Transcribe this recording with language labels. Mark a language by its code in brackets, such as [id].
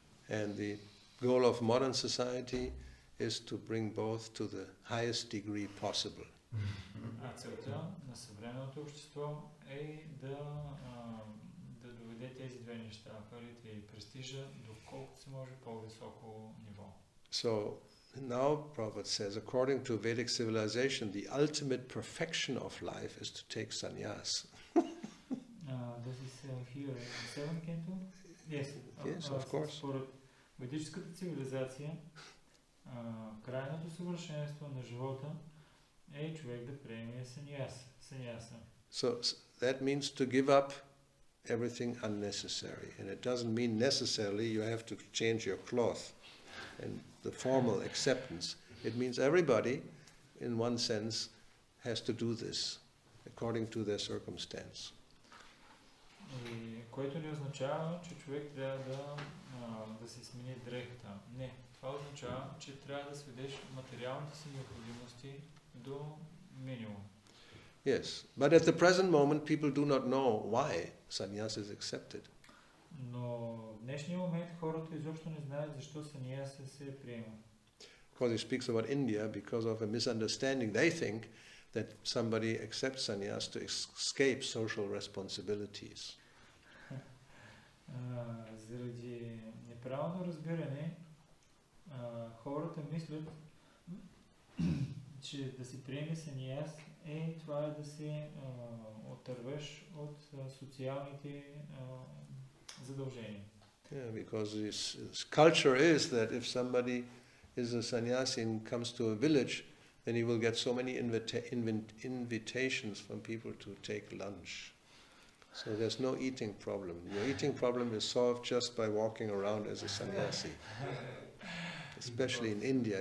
[en] And the goal of modern society is to bring both to the highest degree possible. [bg] Целта на съвременното общество е да доведе тези две неща, парите и престижа, доколкото се може по-високо ниво. [en] So now Prabhupada says, according to Vedic civilization, the ultimate perfection of life is to take sannyas. This is here in the seventh canto? Yes. Yes, of course. [bg] Според ведическата цивилизация, крайното съвършенство на живота е човек да приеме саньяса. [en] So that means to give up everything unnecessary. And it doesn't mean necessarily you have to change your cloth and the formal acceptance. It means everybody, in one sense, has to do this according to their circumstance. [bg] И което не означава, че човек трябва да се смени дрехата. Не, това означава, че трябва да сведеш материалните си необходимости до минимум. [en] Yes, but at the present moment people do not know why sannyas is accepted. [bg] Но в днешния момент хората изобщо не знаят защо саньяса се приема. [en] Because he speaks about India, because of a misunderstanding, they think that somebody accepts sannyas to escape social responsibilities. [bg] Заради неправилно разбиране, хората мислят, че да си приеме саньяс това е да се отървеш от социалните задължения. [en] Yeah, because this culture is that if somebody is a sannyasi and comes to a village, then he will get so many invitations from people to take lunch. So there's no eating problem. Your eating problem is solved just by walking around as a sannyasi. especially in India.